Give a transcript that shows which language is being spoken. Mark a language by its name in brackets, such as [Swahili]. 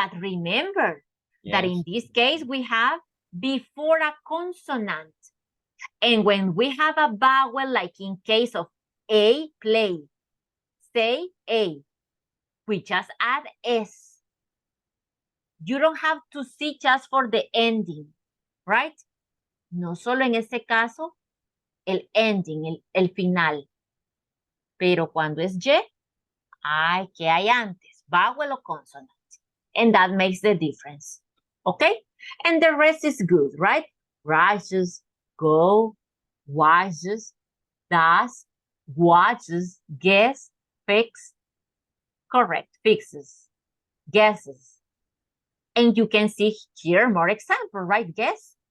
[English] But remember that in this case, we have before a consonant. And when we have a vowel, like in case of A, play, say A, we just add S. You don't have to see just for the ending, right? [Spanish] No solo en este caso, el ending, el final. Pero cuando es Y, ay, ¿qué hay antes? [English] Vowel o consonant. And that makes the difference. Okay? And the rest is good, right? Rises, go, watches, does, watches, guess, fix. Correct, fixes, guesses. And you can see here more example, right? Guess.